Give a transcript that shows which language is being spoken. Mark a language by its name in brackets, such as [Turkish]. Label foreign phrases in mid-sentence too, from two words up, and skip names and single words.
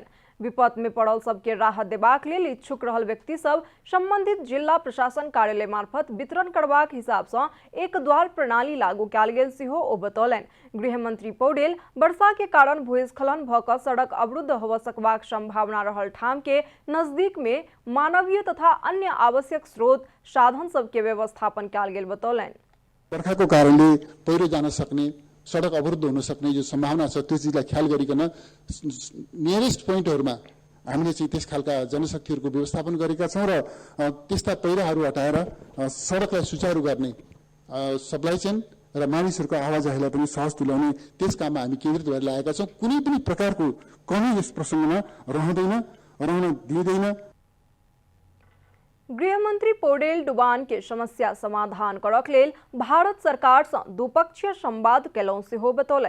[Maithili] विपद में पड़ल सबके राहत देबाक लेल इच्छुक रहल व्यक्ति सब संबंधित जिला प्रशासन कार्यालय मार्फत वितरण करबाक हिसाब से एक द्वार प्रणाली लागू कयल गेल सेहो ओ बतौलनि। गृह मंत्री पौडेल वर्षा के कारण भूस्खलन भ कऽ सड़क अवरुद्ध हो सकबाक संभावना रहल ठाम के नजदीक में मानवीय तथा अन्य आवश्यक स्रोत साधन सबके व्यवस्थापन कयल गेल बतौलनि। [Nepali] बर्खाको कारणले पहिरो जान सक्ने सडक अवरुद्ध हुन सक्ने जो सम्भावना छ त्यो चिजलाई ख्याल गरिकन नियरेस्ट पोइन्टहरुमा हामीले चाहिँ त्यस खालका जनशक्तिहरुको व्यवस्थापन गरेका छौं र त्यस्ता पहिराहरू हटाएर सडकलाई सुचारू गर्ने [English] supply chain [Nepali] र मानिसहरुको आवाजाहीलाई पनि सहज तुल्याउने त्यस काममा हामी केन्द्रित भएर लागेका छौं। कुनै पनि प्रकारको कमी यस प्रसंगमा रहन दिइदैन। [Maithili] गृह मंत्री पौडेल डुबान के समस्या समाधान करक लेल भारत सरकार से द्विपक्षीय संवाद केलहुं सेहो बतौलनि।